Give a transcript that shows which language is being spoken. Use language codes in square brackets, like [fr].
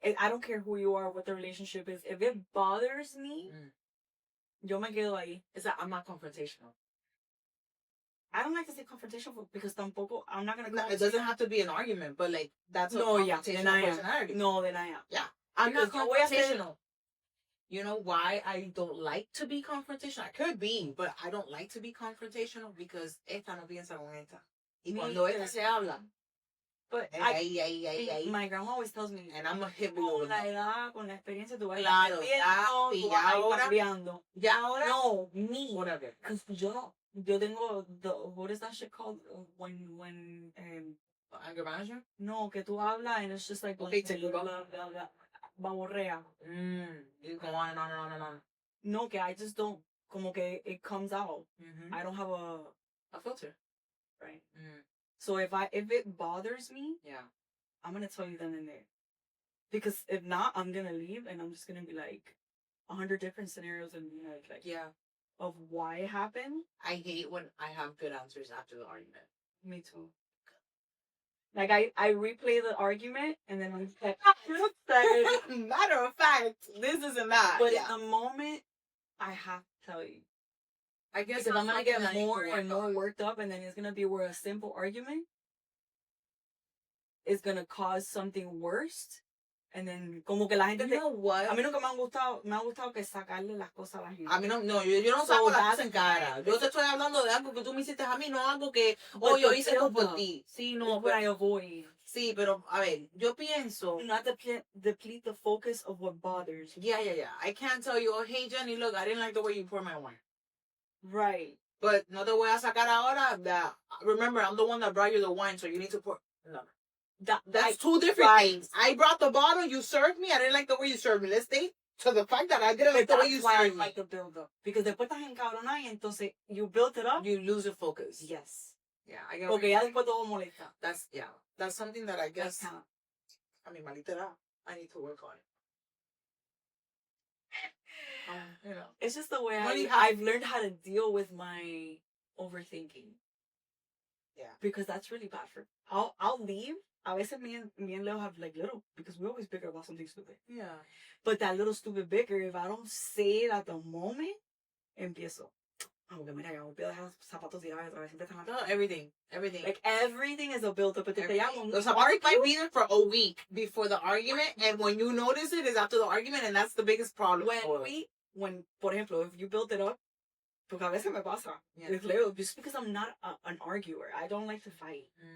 [en] I don't care who you are, what the relationship is. If it bothers me, [es] yo me quedo ahí. [en] I'm not confrontational. I don't like to say confrontational because [es] tampoco, [en] I'm not gonna. No, it doesn't have to be an argument, but like that's a confrontational personality. No, then I am. Yeah, I'm not confrontational. You know why I don't like to be confrontational? I could be, but I don't like to be confrontational because [es] esta no piensa con esta. Y cuando esta se habla. [en] But my grandma always tells me, and I'm a hit [es] con la edad, con la experiencia, tú vas cambiando. Ya ahora. No, me. [en] Whatever. Because [es] yo tengo [en] what is that shit called? When anger management? [es] No, que tú hablas [en] and it's just like okay, blah, blah, blah, baborrea. You go on and on and on and on. [es] No, que [en] I just don't, [es] como que [en] it comes out. Mm-hmm. I don't have a filter. Right. So if it bothers me, I'm gonna tell you then and there. Because if not, I'm gonna leave and I'm just gonna be like 100 different scenarios and like of why it happened. I hate when I have good answers after the argument. Me too. Like I replay the argument and then I'm like, matter of fact, this isn't that. But in the moment, I have to tell you. I guess because I'm gonna get more and more worked up, and then it's gonna be where a simple argument is gonna cause something worse. [es] And then, como que la gente. [en] You know what? [es] A mí nunca me ha gustado que sacarle las cosas a la gente. A mí no, yo no saco las cosas en cara. Yo te estoy hablando de algo que tú me hiciste a mí, no algo que, yo hice algo por ti. Sí, no, [en] but I avoid. [es] Sí, pero, a ver, yo pienso. [en] Not deplete the focus of what bothers you. Yeah. I can't tell you, oh, hey, Jenny, look, I didn't like the way you poured my wine. Right. But [es] no te voy a sacar ahora [en] that, remember, I'm the one that brought you the wine, so you need to pour. No. That's two different things. I brought the bottle, you served me, I didn't like the way you served me. Let's stay to the fact that I didn't like the way you served me. Like the build up. Because [es] después estás encabronada y entonces [en] you built it up. You lose your focus. Yes. Yeah, I get [es] porque ya después todo molesta. [en] That's something that I guess. I mean, [es] maldita, [en] I need to work on it. You know. It's just the way I've learned how to deal with my overthinking. Yeah. Because that's really bad for. I'll leave. [es] A veces [en] me and Leo have like little, because we always bicker about something stupid. Yeah. But that little stupid bicker, if I don't say it at the moment, [es] empiezo. Porque mira, yo olvido dejar los zapatos tirados. [en] No, everything. Like everything is a build up. The zapatos might be there for a week before the argument, and when you notice it is after the argument, and that's the biggest problem. When, [es] por ejemplo, [en] if you build it up, [es] porque a veces me pasa [en] with Leo, just because I'm not an arguer. I don't like to fight.